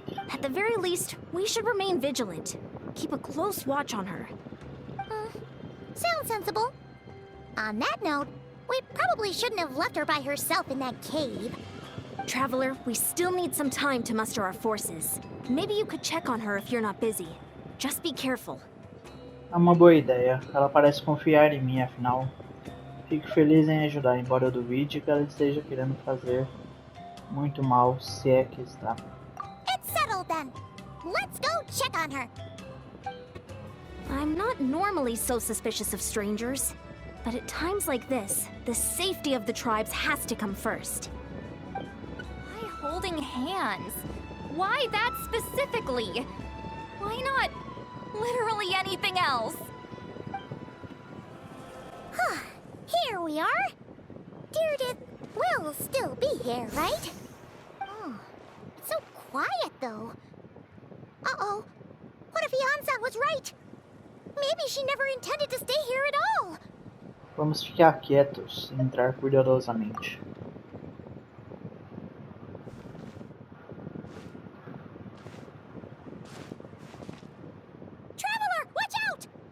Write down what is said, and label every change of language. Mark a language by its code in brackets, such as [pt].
[en] At the very least, we should remain vigilant. Keep a close watch on her. Sounds sensible. On that note, we probably shouldn't have left her by herself in that cave. Traveler, we still need some time to muster our forces. Maybe you could check on her if you're not busy. Just be careful. [pt] É uma boa ideia. Ela parece confiar em mim, afinal. Fico feliz em ajudar, embora eu duvide que ela esteja querendo fazer muito mal, se é que está. [en] It's settled then. Let's go check on her. I'm not normally so suspicious of strangers, but at times like this, the safety of the tribes has to come first. Why holding hands? Why that specifically? Why not literally anything else? Here we are. Deirdre will still be here, right? Oh, it's so quiet though. Uh-oh. What if Yansan was right? Maybe she never intended to stay here at all. [pt] Vamos ficar quietos e entrar cuidadosamente. [en] Traveler, watch out!